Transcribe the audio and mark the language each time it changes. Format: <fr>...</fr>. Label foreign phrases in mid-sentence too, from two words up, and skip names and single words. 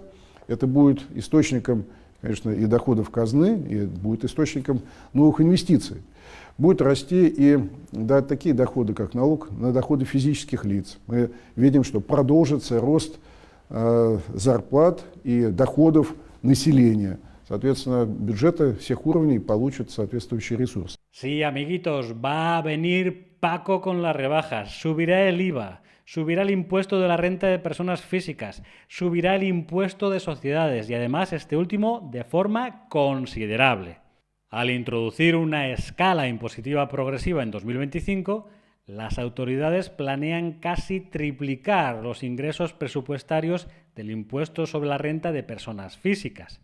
<ru>Это будет источником, конечно, и доходов казны, и будет источником новых инвестиций. Будет расти и такие доходы, как налог на доходы физических лиц. Мы видим, что продолжится рост зарплат и доходов населения. Соответственно, бюджеты всех уровней получат соответствующий ресурс.</ru> <es>Sí, amiguitos, va a venir Paco con las rebajas, subirá el IVA, subirá el impuesto de la renta de personas físicas, subirá el impuesto de sociedades y además este último de forma considerable. Al introducir una escala impositiva progresiva en 2025, las autoridades planean casi triplicar los ingresos presupuestarios del impuesto sobre la renta de personas físicas.</es>